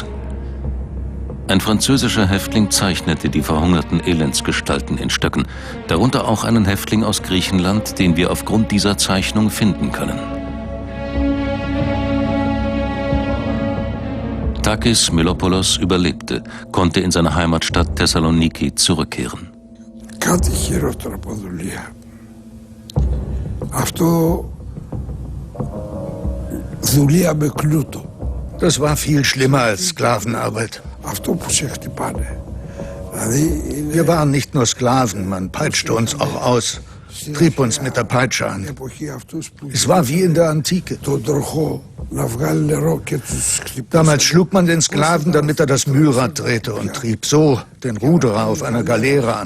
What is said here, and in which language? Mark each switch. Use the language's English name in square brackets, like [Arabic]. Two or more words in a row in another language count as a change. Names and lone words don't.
[German] Ein französischer Häftling zeichnete die verhungerten Elendsgestalten in Stöcken, darunter auch einen Häftling aus Griechenland, den wir aufgrund dieser Zeichnung finden können. Takis Mylopoulos überlebte, konnte in seine Heimatstadt Thessaloniki zurückkehren. [Greek] Κάτι χειρότερο από δουλεία. Αυτό δουλεία με κλούτο. [German] Das war viel schlimmer als Sklavenarbeit. [Greek] Αυτό που σε χτυπάνε. [German] Wir waren nicht nur Sklaven, man peitschte uns auch aus, trieb uns mit der Peitsche an. Es war wie in der Antike. Damals schlug man den Sklaven, damit er das Mühlrad drehte und trieb so den Ruderer auf einer Galeere an.